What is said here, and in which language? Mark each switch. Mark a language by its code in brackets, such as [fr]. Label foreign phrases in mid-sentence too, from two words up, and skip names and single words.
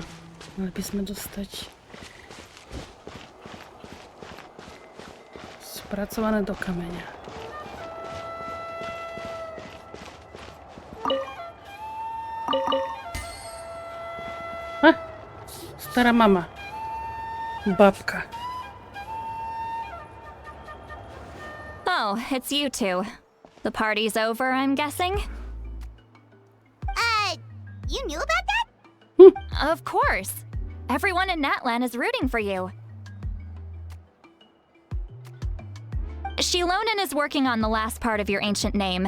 [sk] Mali by sme dostať spracované do kameňa. Stará mama. Babka. [en] Oh, it's you two. The party's over, I'm guessing? You knew about that? Of course. Everyone in Natlan is rooting for you. Shilonin is working on the last part of your ancient name.